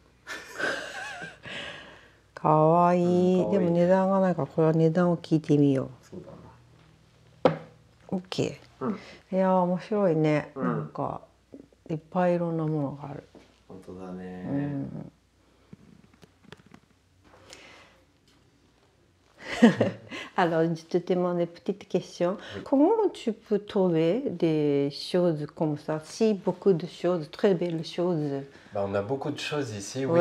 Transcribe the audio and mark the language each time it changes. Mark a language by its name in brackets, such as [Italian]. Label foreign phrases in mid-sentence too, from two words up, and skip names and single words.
[Japanese] 可愛い。でも値段がないからこれは値段を聞いてみよう。そうだな。オッケー。いや面白いね。なんかいっぱいいろんなものがある。本当だね。 [French] Alors, je te demande une petite question. Comment tu peux trouver des choses comme ça, si beaucoup de choses, très belles choses? Bah, on a beaucoup de choses ici, oui.